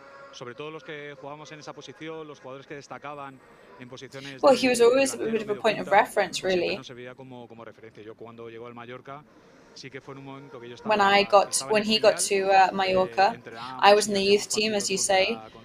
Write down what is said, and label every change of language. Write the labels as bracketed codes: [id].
[es] Sobre todo los que jugábamos en esa posición, los jugadores que destacaban en posiciones. [en] Well, he was always a bit of a point of reference, really. [es] No se veía como referencia. Yo cuando llegó al Mallorca, sí que fue en un momento que yo estaba. [en] When he got to Mallorca, I was in the youth team, as you say.